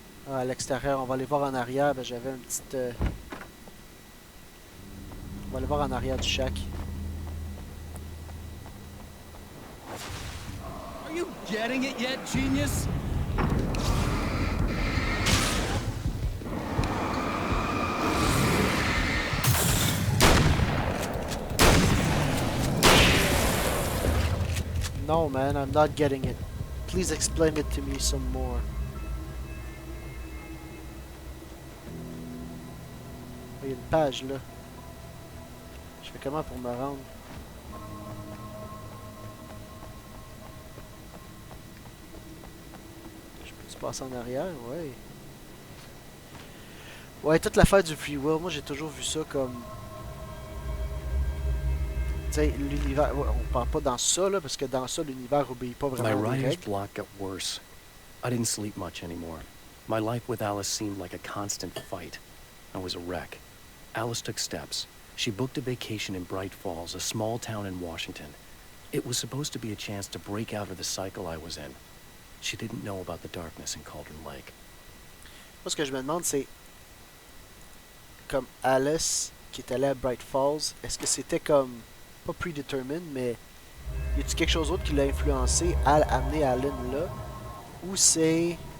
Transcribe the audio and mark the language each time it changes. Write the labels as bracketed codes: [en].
[fr] Ah, à l'extérieur, on va aller voir en arrière. Ben, j'avais une petite... On va aller voir en arrière du shack. [en] Are you getting it yet, genius? No, man, I'm not getting it. Please explain it to me some more. [fr] Il y a une page là. Je fais comment pour me rendre? Je peux-tu passer en arrière? Ouais. Ouais, toute l'affaire du free will, moi j'ai toujours vu ça comme... Tu sais, l'univers... Ouais, on parle pas dans ça, là, parce que dans ça, l'univers obéit pas [en] My [fr] vraiment aux [en] writer's block got worse. I didn't sleep much anymore. My life with Alice seemed like a constant fight. I was a wreck. Alice took steps. She booked a vacation in Bright Falls, a small town in Washington. It was supposed to be a chance to break out of the cycle I was in. She didn't know about the darkness in Cauldron Lake. [fr] Moi, ce que je me demande, c'est... Comme Alice, qui est allée à Bright Falls, est-ce que c'était comme... Pas predetermined, mais... Y a-t-il quelque chose d'autre qui l'a influencé à amener Alan là? Ou c'est...